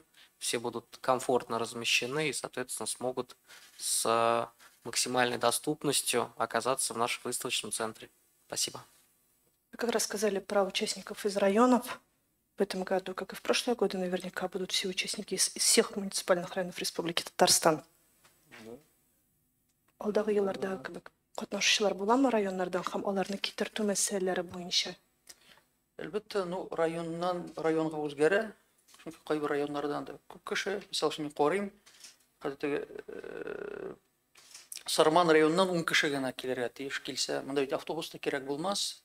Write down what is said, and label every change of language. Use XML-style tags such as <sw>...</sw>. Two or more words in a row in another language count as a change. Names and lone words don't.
<ru>Все будут комфортно размещены и, соответственно, смогут с максимальной доступностью оказаться в нашем выставочном центре. Спасибо. Вы как раз сказали про участников из районов. В этом году, как и в прошлые годы, наверняка будут все участники из всех муниципальных районов Республики Татарстан.</ru> <tt>Алдағы елларда катнашучылар буламы районнардан һәм аларны китертү мәсьәләләре буенча? Әлбәттә, районга үзгәрә. Чөнки кайбер районнардан да күп кеше, мисал өчен мин карыйм, хәзер Сарман районыннан 10 кеше генә килергә тиеш килсә, монда бит автобус та кирәк булмас.</tt>